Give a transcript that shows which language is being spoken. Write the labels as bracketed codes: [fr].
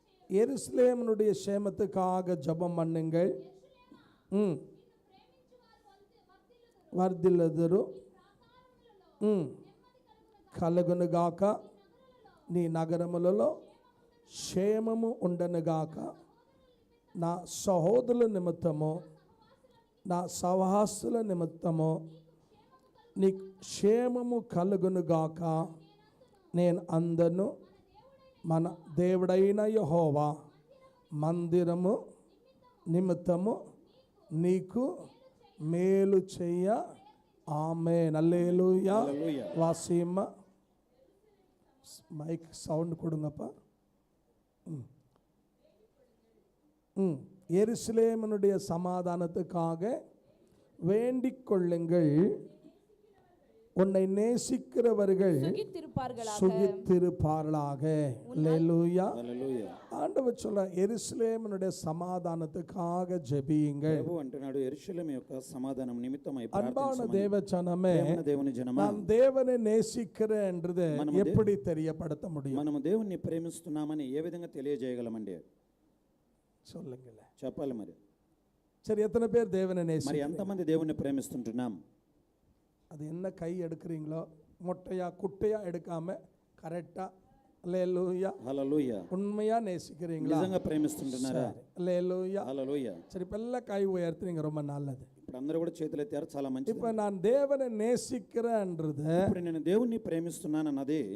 [ta] எருசலேமினுடைய சேமத்துக்காக ஜெபம் பண்ணுங்கள். [te] వర్ధిల్లెదరు, కలుగునుగాక, నీ నగరములలో క్షేమము ఉండనుగాక. నా సహోదరుల నిమిత్తము, నా సహవాసుల నిమిత్తము నీ క్షేమము కలుగునుగాక. నేను అందను మన దేవుడైన యెహోవా మందిరము నిమిత్తము నీకు మేలు చెయ్య. [ta] ஆமென். அல்லேலூயா. [te] హల్లెలూయా. [ta] வாசியம்மா, மைக் சவுண்ட் கொடுங்கப்பா. எருசலேமினுடைய சமாதானத்துக்காக வேண்டிக் கொள்ளுங்கள். உன்னை நேசிக்கிறவர்கள் சுகித்திருப்பார்களாக. அல்லேலூயா. [te] హల్లెలూయా. [ta] ஆண்டவர் சொல்ல எருசலேமினுடைய சமாதானத்துக்காக ஜெபியுங்கள். [te] ప్రభు అంటున్నాడు యెరూషలేము యొక్క సమాధానం నిమిత్తమై [ta] அன்பான [te] ప్రార్థించమని. [ta] தேவ ஜனமே, [te] ప్రేమన దేవుని జనమా, [ta] நான் தேவனை நேசிக்கிறேன்றது எப்படி தெரியப்படுத்த முடியும்? [te] మనము దేవుణ్ణి ప్రేమిస్తున్నామని ఏ విధంగా తెలియజేయగలమండి? [ta] சொல்லுங்களேன். [te] చెప్పాలి మరి. [ta] சரி, எத்தனை பேர் தேவனை [te] మరి [ta] நேசி? [te] ఎంతమంది దేవుణ్ణి ప్రేమిస్తుంటున్నాం? [ta] அது என்ன கை எடுக்கிறீங்களோ, மொட்டையா குட்டையா எடுக்காம கரெக்டா, அல்லேலூயா, [te] హల్లెలూయా. [ta] உண்மையா நேசிக்கிறீங்களா? [te] నిజంగా ప్రేమిస్తుంటున్నారా? [ta] அல்லேலூயா. [te] హల్లెలూయా. [ta] சரி, இப்ப எல்லாம் கை உயர்த்துறீங்க, ரொம்ப நல்லது. [te] ఇప్పుడు అందరూ కూడా చేతులు ఎత్తారు, చాలా మంచిది. [ta] இப்ப நான் தேவனை நேசிக்கிறேன்றது [te] ఇప్పుడు నేను దేవుణ్ణి ప్రేమిస్తున్నాను అన్నది